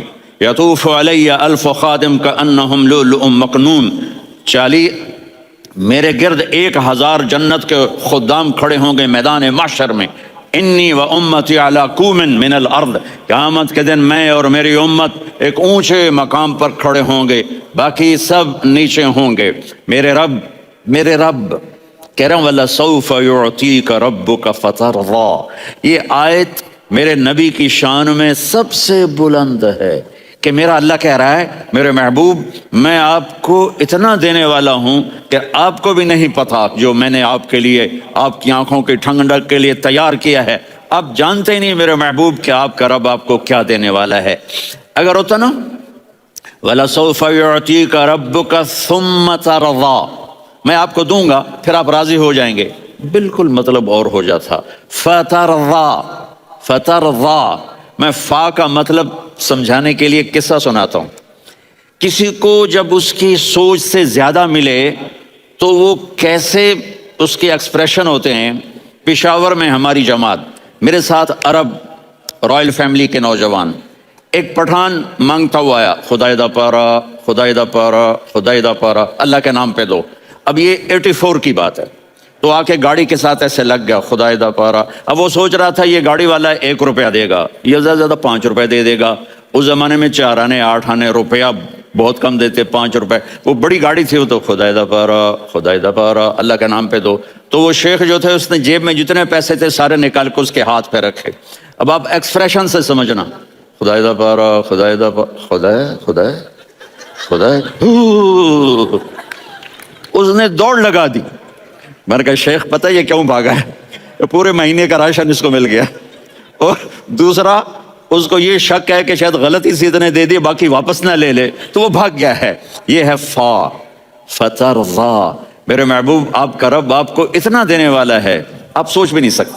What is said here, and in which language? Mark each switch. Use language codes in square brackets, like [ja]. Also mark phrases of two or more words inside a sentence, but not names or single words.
[ar] یطوف علی الف خادم کانہم لؤلؤ مکنون [ur] میرے گرد 1000 جنت کے خدام کھڑے ہوں گے میدان محشر میں۔ [ar] انی و امتی علی کوم من الارض [ur] قیامت کے دن میں اور میری امت ایک اونچے مقام پر کھڑے ہوں گے، باقی سب نیچے ہوں گے۔ میرے رب کہہ رہا ہوں [ar] وَلَسَوْفَ يُعْطِيكَ رَبُّكَ فَتَرْضَىٰ [ur] یہ آیت میرے نبی کی شان میں سب سے بلند ہے کہ میرا اللہ کہہ رہا ہے میرے محبوب میں آپ کو اتنا دینے والا ہوں کہ آپ کو بھی نہیں پتا جو میں نے آپ کے لیے آپ کی آنکھوں کی ٹھنڈک کے لیے تیار کیا ہے۔ آپ جانتے ہی نہیں میرے محبوب کہ آپ کا رب آپ کو کیا دینے والا ہے۔ اگر ہوتا نا [ar] وَلَسَوْفَ يُعْطِيكَ رَبُّكَ ثُمَّ تَرْضَىٰ [ur] میں آپ کو دوں گا پھر آپ راضی ہو جائیں گے، بالکل مطلب اور ہو جاتا۔ فترضا میں فا کا مطلب سمجھانے کے لیے قصہ سناتا ہوں۔ کسی کو جب اس کی سوچ سے زیادہ ملے تو وہ کیسے اس کے ایکسپریشن ہوتے ہیں۔ پشاور میں ہماری جماعت، میرے ساتھ عرب رائل فیملی کے نوجوان، ایک پٹھان مانگتا ہوا آیا [ps] خدای دا پارا خدای دا پارا خدای دا پارا [ur] اللہ کے نام پہ دو۔ اب یہ 84 کی بات ہے، تو آ کے گاڑی کے ساتھ ایسے لگ گیا [ps] خدای دا پارا۔ [ur] اب وہ سوچ رہا تھا یہ گاڑی والا 1 روپیہ دے گا، یہ زیادہ زیادہ 5 روپے دے دے گا۔ اس زمانے میں 4 آنے 8 آنے روپیہ بہت کم دیتے، 5 روپے، وہ بڑی گاڑی تھی، وہ تو [ps] خدای دا پارا خدای دا پارا [ur] اللہ کے نام پہ دو۔ تو وہ شیخ جو تھے اس نے جیب میں جتنے پیسے تھے سارے نکال کے اس کے ہاتھ پہ رکھے۔ اب آپ ایکسپریشن سے سمجھنا، [ps] خدای دا پارا خدای دا پارا خدای خدای خدای [ur] اس نے دوڑ لگا دی۔ میں نے کہا شیخ پتہ یہ کیوں بھاگا ہے؟ پورے مہینے کا راشن اس کو مل گیا، اور دوسرا اس کو یہ شک ہے کہ شاید غلطی سے اتنے دے دی باقی واپس نہ لے لے، تو وہ بھاگ گیا ہے۔ یہ ہے فا فترضا، میرے محبوب آپ کا رب آپ کو اتنا دینے والا ہے آپ سوچ بھی نہیں سکتے۔